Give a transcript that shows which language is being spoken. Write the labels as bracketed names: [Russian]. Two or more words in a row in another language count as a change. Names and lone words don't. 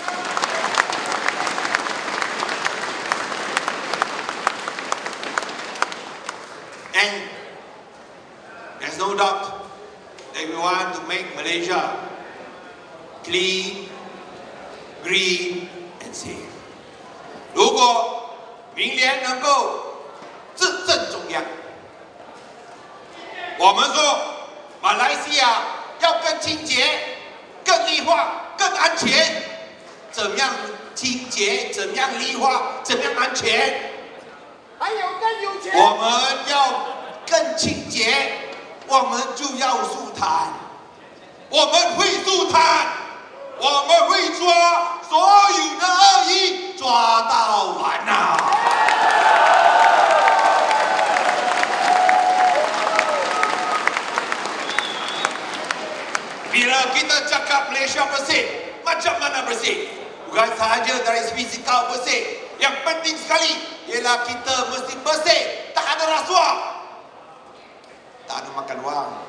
[English] And there's no doubt that we want to make Malaysia clean, green, and safe. [Chinese] 如果明年能够执政中央，我们说马来西亚要更清洁、更绿化、更安全。怎样清洁？怎样绿化？怎样安全？还有更有钱。我们要更清洁，我们就要树谈。我们会树谈，我们会抓所有的恶意，抓到完啊！ [Malay] Bila kita cakap Malaysia bersih, macam mana bersih? Bukan sahaja dari fisikal bersih. Yang penting sekali ialah kita mesti bersih, tak ada rasuah, tak ada makan wang.